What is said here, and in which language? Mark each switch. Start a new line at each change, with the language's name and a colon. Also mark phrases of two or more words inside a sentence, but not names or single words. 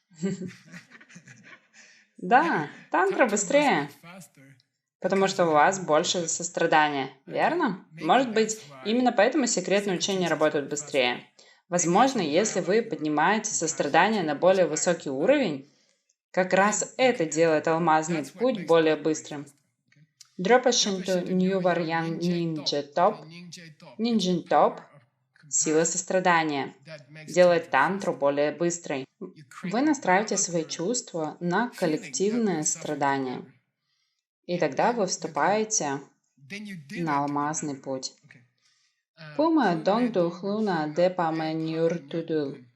Russian: Да, тантра быстрее, потому что у вас больше сострадания, верно? Может быть, именно поэтому секретные учения работают быстрее. Возможно, если вы поднимаете сострадание на более высокий уровень, как раз это делает алмазный путь более быстрым.
Tibetan: Дропашинту ньюварьян нинджа топ. Нинджин топ –
Russian: сила сострадания, делает тантру более быстрой. Вы настраиваете свои чувства на коллективное страдание. И тогда вы вступаете на алмазный путь.
Tibetan: Пума донгдух луна депаме нюртудул.